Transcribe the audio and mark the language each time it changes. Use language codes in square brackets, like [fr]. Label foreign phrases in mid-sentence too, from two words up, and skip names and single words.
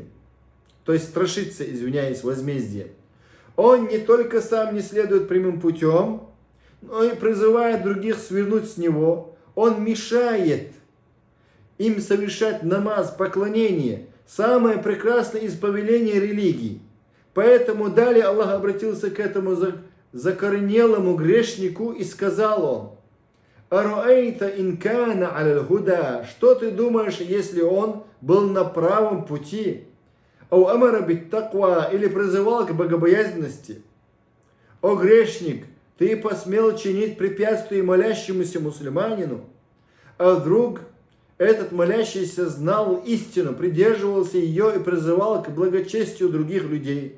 [ru] То есть страшиться, извиняюсь, возмездия. Он не только сам не следует прямым путем, но и призывает других свернуть с него. Он мешает им совершать намаз, поклонение, самое прекрасное из повеления религии. Поэтому далее Аллах обратился к этому закоренелому грешнику и сказал он: [ar] «أرأيت إن كان الهدى». [ru] Что ты думаешь, если он был на правом пути? [ar] «أو أمر بالتقوى», [ru] или призывал к богобоязненности? «О грешник, ты посмел чинить препятствия молящемуся мусульманину?» А вдруг этот молящийся знал истину, придерживался ее и призывал к благочестию других людей?